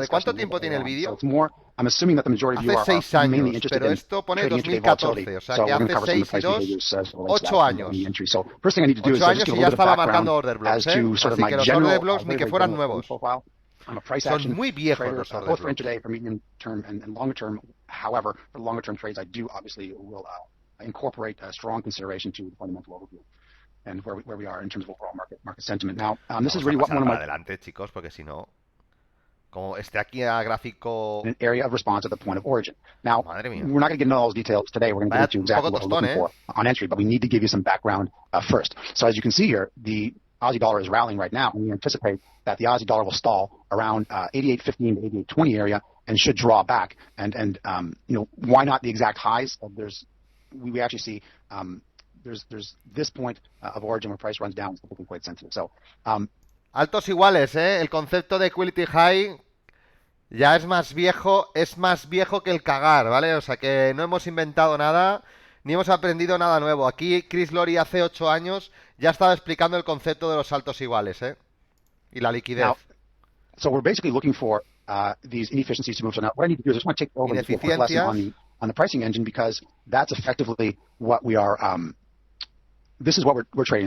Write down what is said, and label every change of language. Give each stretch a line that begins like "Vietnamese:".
Spanish: ¿De cuánto tiempo tiene el vídeo? Hace 6 años, pero esto pone 2014, o sea que hace 6 y 2, 8 años. 8 años y ya estaba marcando order blocks, ¿eh? Así que los order blocks ni que fueran nuevos. Son muy viejos los order blocks.
English: However, for longer term trades, I do obviously will incorporate a strong consideration to the fundamental overview and where we are in terms of overall market sentiment. Now, this is really one of my
Spanish: adelante, chicos, porque si no, como esté aquí a gráfico,
English: an area of response at the point of origin. Now, we're not going to get into all those details today. We're going to get into exactly what we're looking for on entry, but we need to give you some background first. So as you can see here, the Aussie dollar is rallying right now, and we anticipate that the Aussie dollar will stall around 88.15 to 88.20 area and should draw back. And why not the exact highs? We actually see there's this point of origin where price runs down. It's looking quite sensitive. So
Spanish: altos iguales, el concepto de equality high ya es más viejo que el cagar, ¿vale? O sea que no hemos inventado nada, ni hemos aprendido nada nuevo. Aquí Chris Lori hace 8 años ya estaba explicando el concepto de los altos iguales, y la liquidez.
English: Now, so we're basically looking for these inefficiencies to move. So now what I need to do is I just want to take over and do a quick lesson on the pricing engine, because that's effectively what we are. This is what we're trading.